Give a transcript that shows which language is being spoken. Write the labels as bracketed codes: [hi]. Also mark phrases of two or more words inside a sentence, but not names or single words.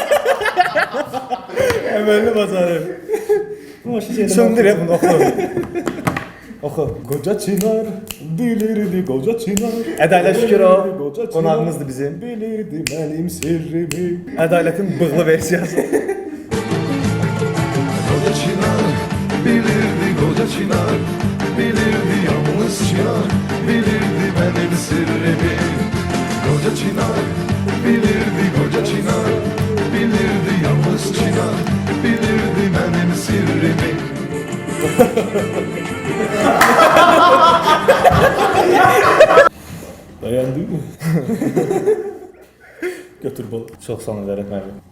[az] Əməlli bacarır. Söndür ya bunu, oxu. Oxu. Qoca Çınar, bilirdi Qoca Çınar. Ədalət Şükürov Qoca Çınar, qonağımızdır bizim. bilirdi mənim sirrimi. Ədalətin bığlı versiyası. [tr] Koca Çınar bilirdi koca Çınar. Bilirdi yalnız Çınar. Bilirdi benim sırrımı. Koca Çınar bilirdi koca Çınar. Bilirdi yalnız Çınar. Bilirdi benim sırrımı. Dayandın mı? [az] Götür balı. Çox sağ ol Zərət müəllim.